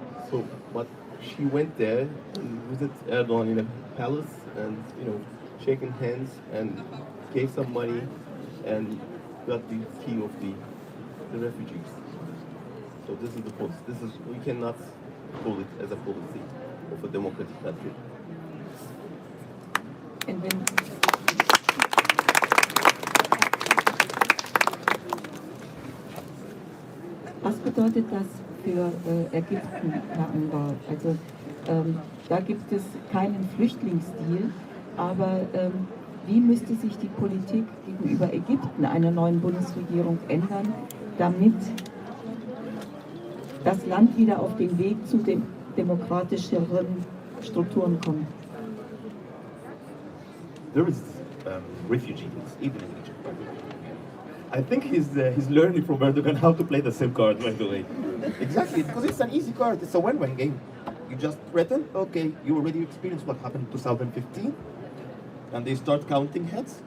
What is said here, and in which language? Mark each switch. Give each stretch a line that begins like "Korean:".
English: So, but she went there and visited Erdogan in a palace and, shaking hands and gave some money and got the key of the refugees. So this is the policy. We cannot call it as a policy of a democratic country.
German: And when was bedeutet das für Ägypten, Herr Anwar? Also da gibt es keinen Flüchtlingsdeal, aber wie müsste sich die Politik gegenüber Ägypten einer neuen Bundesregierung ändern, damit das Land wieder auf den Weg zu den demokratischeren Strukturen kommt?
English: There is refugees, even in Egypt. I think he's learning from Erdogan how to play the same card, by the way. Exactly, because it's an easy card. It's a win-win game. You just threaten, okay, you already experienced what happened in 2015, and they start counting heads.